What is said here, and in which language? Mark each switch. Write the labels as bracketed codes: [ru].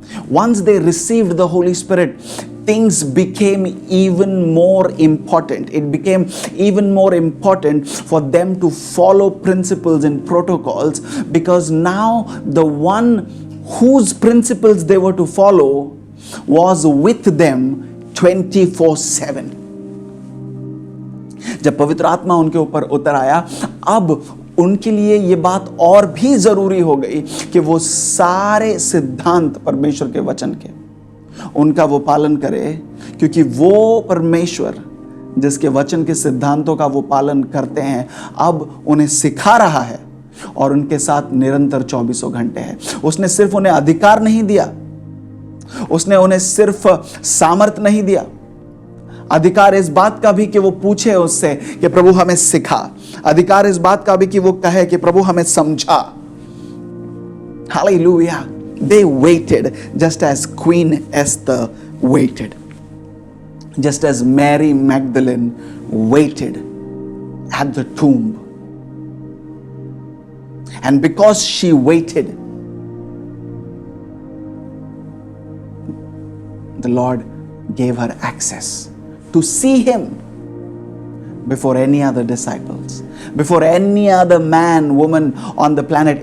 [en] Once they received the Holy Spirit, things became even more important. It became even more important for them to follow principles and protocols, because now the one whose principles they were to follow was with them 24/7. [hi] जब पवित्र आत्मा उनके ऊपर उतर आया, अब उनके लिए यह बात और भी जरूरी हो गई कि वो सारे सिद्धांत परमेश्वर के वचन के उनका वो पालन करे, क्योंकि वो परमेश्वर जिसके वचन के सिद्धांतों का वो पालन करते हैं अब उन्हें सिखा रहा है और उनके साथ निरंतर 24 घंटे है. उसने सिर्फ उन्हें अधिकार नहीं दिया, उसने उन्हें सिर्फ सामर्थ नहीं दिया, अधिकार इस बात का भी कि वो पूछे उससे कि प्रभु हमें सिखा, अधिकार इस बात का भी कि वो कहे कि प्रभु हमें समझा. [en] Hallelujah. They waited just as Queen Esther waited, just as Mary Magdalene waited at the tomb. And because she waited, the Lord gave her access to see him before any other disciples, before any other man, woman on the planet.